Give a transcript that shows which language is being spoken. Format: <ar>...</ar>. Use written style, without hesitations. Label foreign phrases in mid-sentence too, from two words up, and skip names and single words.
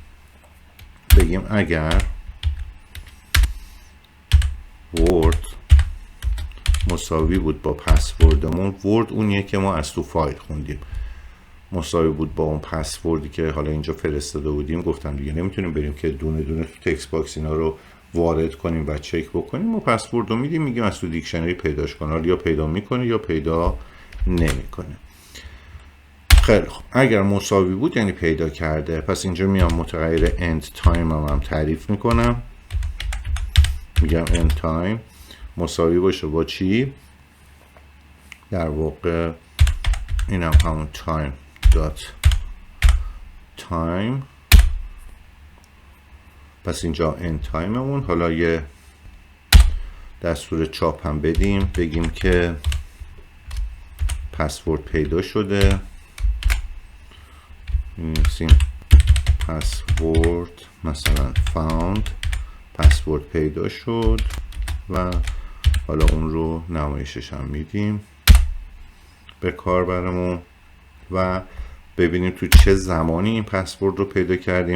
<fa>بگیم اگر ورد مساوی بود با پسوردمون، ورد اونیه که ما از تو فایل خوندیم، مساوی بود با اون پسوردی که حالا اینجا فرستاده بودیم، گفتم دیگه نمیتونیم بریم که دونه دونه تو تکست باکس اینا رو وارد کنیم و چک بکنیم، ما پسورد رو میدیم، میگیم از تو دیکشنری پیداش کن، حالا یا پیدا میکنه یا پیدا نمیکنه. خیلی خب اگر مساوی بود یعنی پیدا کرده، پس اینجا میام متغیر</fa> <en>end time</en> <fa>هم تعریف میکنم، میگم</fa> <en>end time</en> <fa>مساوی باشه با چی؟ در واقع این هم همون</fa> <en>time dot time،</en> <fa>پس اینجا</fa> <en>end time</en> <fa>همون. حالا یه دستور چاپ هم بدیم، بگیم که پسورد پیدا شده، می‌نویسیم پسورد مثلا found، پسورد پیدا شد و حالا اون رو نمایشش هم میدیم به کاربرمون و ببینیم تو چه زمانی این پسورد رو پیدا کردیم.</fa>